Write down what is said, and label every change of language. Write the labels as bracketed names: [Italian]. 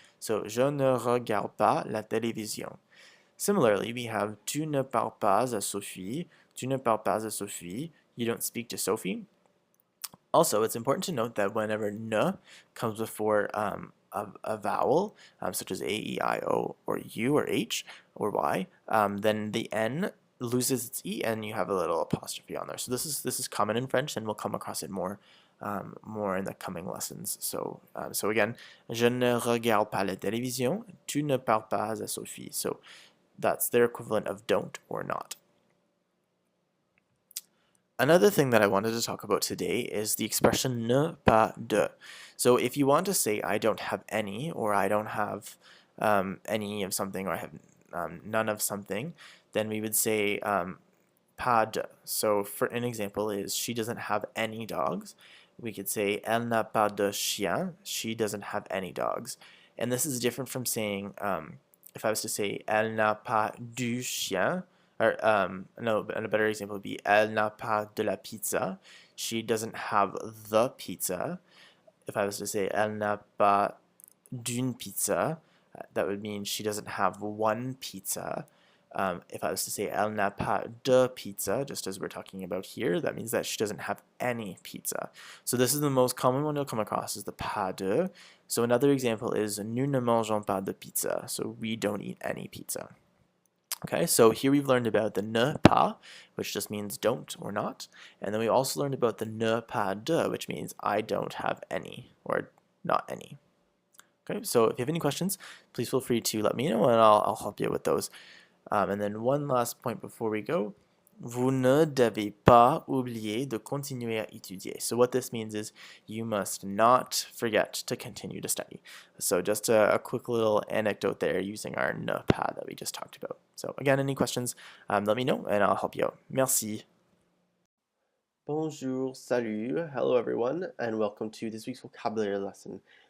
[French] So je ne regarde pas la télévision. [English] Similarly, we have [French] tu ne parles pas à Sophie. Tu ne parles pas à Sophie. [English] You don't speak to Sophie. Also, it's important to note that whenever ne comes before a vowel, such as A, E, I, O, or U, or H, or Y, then the N loses its E and you have a little apostrophe on there. So this is common in French, and we'll come across it more in the coming lessons. [French] So again, je ne regarde pas la télévision. Tu ne parles pas à Sophie. [English] So that's their equivalent of don't or not. Another thing that I wanted to talk about today is the expression ne pas de. So if you want to say I don't have any, or I don't have any of something, or I have none of something, then we would say pas de. So for an example is she doesn't have any dogs. We could say [French] elle n'a pas de chien. [English] She doesn't have any dogs. And this is different from saying, if I was to say [French] elle n'a pas du chien, [English] or no, and a better example would be [French] elle n'a pas de la pizza. [English] She doesn't have the pizza. If I was to say [French] elle n'a pas d'une pizza, [English] that would mean she doesn't have one pizza. If I was to say [French] elle n'a pas de pizza, [English] just as we're talking about here, that means that she doesn't have any pizza. So this is the most common one you'll come across, is the pas de. So another example is [French] nous ne mangeons pas de pizza. [English] So we don't eat any pizza. Okay, so here we've learned about the ne pas, which just means don't or not. And then we also learned about the ne pas de, which means I don't have any or not any. Okay, so if you have any questions, please feel free to let me know and I'll help you with those. And then one last point before we go. [French] Vous ne devez pas oublier de continuer à étudier. [English] So what this means is you must not forget to continue to study. So just a quick little anecdote there using our ne pas that we just talked about. So again, any questions, let me know and I'll help you out. [French] Merci. Bonjour, salut, [English] hello everyone, and welcome to this week's vocabulary lesson.